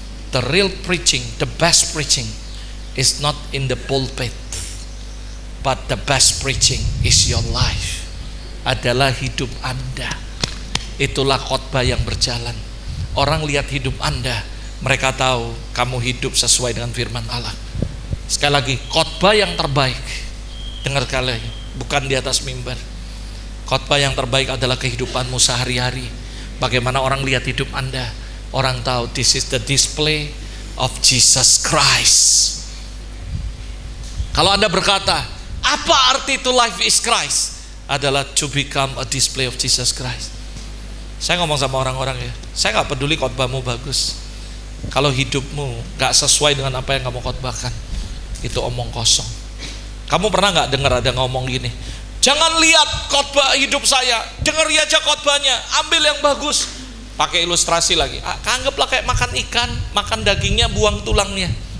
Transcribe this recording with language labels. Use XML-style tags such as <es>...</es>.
<en>The real preaching, the best preaching is not in the pulpit, but the best preaching is your life.</en> <id>Adalah hidup Anda. Itulah khotbah yang berjalan. Orang lihat hidup Anda, mereka tahu kamu hidup sesuai dengan firman Allah. Sekali lagi, khotbah yang terbaik, dengar kalian, bukan di atas mimbar. Khotbah yang terbaik adalah kehidupanmu sehari-hari. Bagaimana orang lihat hidup Anda, orang tahu</id> <en>this is the display of Jesus Christ.</en> <id>Kalau Anda berkata, apa arti itu</id> <en>life is Christ?</en> <id>Adalah</id> <en>to become a display of Jesus Christ.</en> <id>Saya ngomong sama orang-orang ya, saya gak peduli khotbahmu bagus. Kalau hidupmu gak sesuai dengan apa yang kamu khotbahkan, itu omong kosong. Kamu pernah gak dengar ada ngomong gini, jangan lihat khotbah hidup saya, dengar aja khotbahnya, ambil yang bagus. Pakai ilustrasi lagi, anggaplah kayak makan ikan, makan dagingnya, buang tulangnya.</id>